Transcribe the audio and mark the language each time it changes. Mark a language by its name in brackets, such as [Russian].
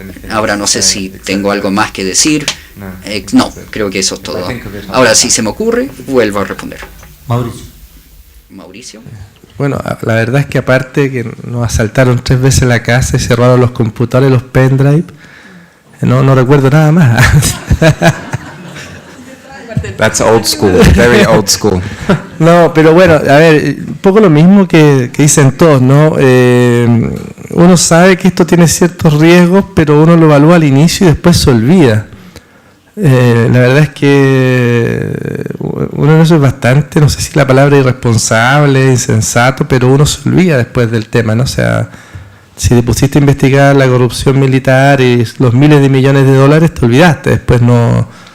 [Spanish] Ahora no sé si tengo algo más que decir. No, creo que eso es todo. Ahora, si se me ocurre, vuelvo a responder. Mauricio. Bueno, la verdad es que aparte que nos asaltaron 3 veces la casa y cerraron los computadores, los pendrive, no recuerdo nada más. [English] That's old school, very old school. [Spanish] No, pero bueno, a ver, un poco lo mismo que dicen todos, ¿no? Uno sabe que esto tiene ciertos riesgos, pero uno lo evalúa al inicio y después se olvida. La verdad es que uno en eso es bastante, no sé si la palabra irresponsable, insensato, pero uno se olvida después del tema, ¿no? O sea, si te pusiste a investigar la corrupción militar y los miles de millones de dólares, te olvidaste, después no.